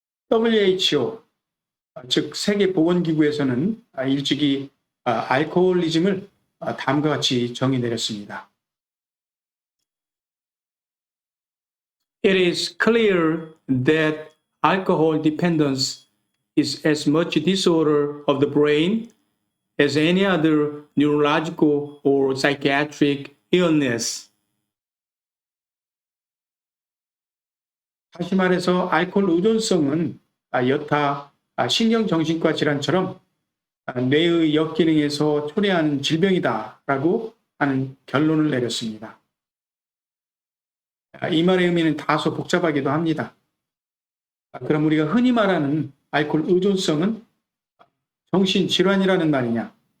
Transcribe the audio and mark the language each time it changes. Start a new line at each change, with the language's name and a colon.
Korean: WHO, 즉 세계보건기구에서는 일찍이 알코올리즘을 다음과 같이 정의 내렸습니다.
English: It is clear that alcohol dependence is as much a disorder of the brain as any other neurological or psychiatric illness.
Korean: 다시 말해서 알코올 의존성은 여타 신경정신과 질환처럼 뇌의 역기능에서 초래하는 질병이다라고 하는 결론을 내렸습니다. 이 말의 의미는 다소 복잡하기도 합니다. 그럼 우리가 흔히 말하는 알코올 의존성은 정신질환이라는 말이냐?